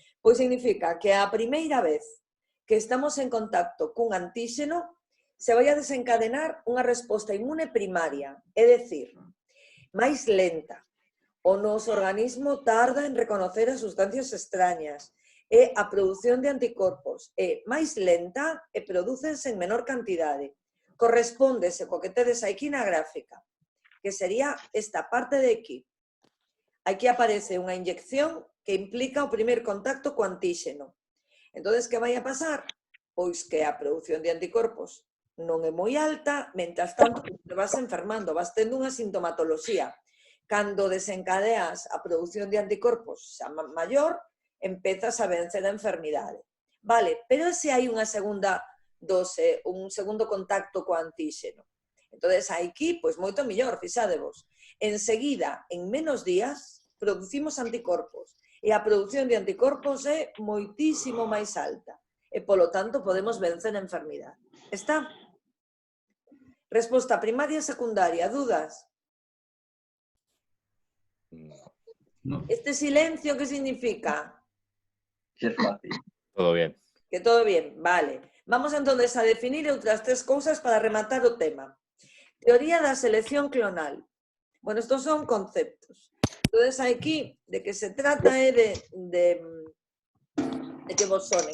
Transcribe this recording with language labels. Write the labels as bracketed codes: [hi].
[gl] Pois significa que a primeira vez que estamos en contacto cun antíxeno, se vai a desencadenar unha resposta inmune primaria, é dicir, máis lenta. O noso organismo tarda en reconocer as sustancias extrañas e a produción de anticorpos é máis lenta e prodúcense en menor cantidade. Correspóndese co que tedes aquí na gráfica, que sería esta parte de aquí. Aquí aparece unha inyección que implica o primer contacto co antíxeno. Entón, que vai a pasar? Pois que a produción de anticorpos non é moi alta, mentras tanto te vas enfermando, vas tendo unha sintomatoloxía. Cando desencadeas a produción de anticorpos xa maior, empezas a vencer a enfermidade. Vale, pero se hai unha segunda dose, un segundo contacto co antíxeno. Entón, aquí, pois moito mellor, fixadevos. Enseguida, en menos días, producimos anticorpos. E a produción de anticorpos é moitísimo máis alta. E, polo tanto, podemos vencer a enfermidade. Está? Resposta primaria e secundaria. Dudas? [es] No. ¿Este silencio qué significa? Que es fácil. Todo bien. Que todo bien, vale. Vamos entonces a definir [gl] outras 3 cousas para rematar o tema. Teoría da selección clonal. [es] Bueno, estos son conceptos. [gl] Entonces aquí de que se trata é de que vos sone.